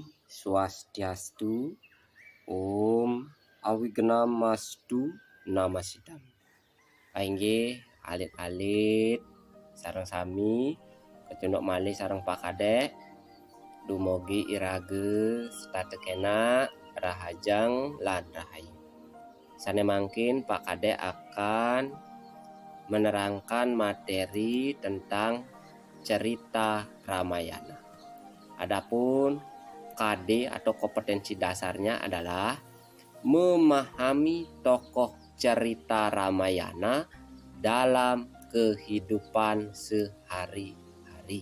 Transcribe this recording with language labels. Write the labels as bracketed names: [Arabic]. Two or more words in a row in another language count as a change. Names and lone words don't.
[Sanskrit] Swastiastu, Om Awignamastu Namasidam. [Balinese] Aingge alit-alit sareng sami kecunduk malih sareng Pak Kadek dumugi irage statekena rahajang lan rahayu. Sane mangkin [Indonesian] Pak Kadek akan menerangkan materi tentang cerita Ramayana. Adapun KD atau kompetensi dasarnya adalah memahami tokoh cerita Ramayana dalam kehidupan sehari-hari.